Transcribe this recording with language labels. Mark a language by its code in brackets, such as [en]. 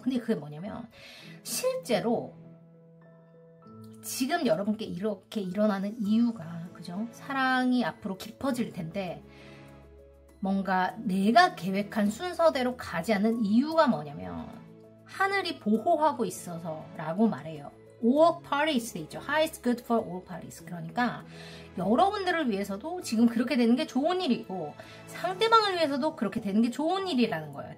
[ko] 근데 그게 뭐냐면 실제로 지금 여러분께 이렇게 일어나는 이유가, 그죠? 사랑이 앞으로 깊어질 텐데 뭔가 내가 계획한 순서대로 가지 않는 이유가 뭐냐면 하늘이 보호하고 있어서 라고 말해요. [en] All parties [ko] 있죠. [en] High is good for all parties. [ko] 그러니까 여러분들을 위해서도 지금 그렇게 되는 게 좋은 일이고 상대방을 위해서도 그렇게 되는 게 좋은 일이라는 거예요.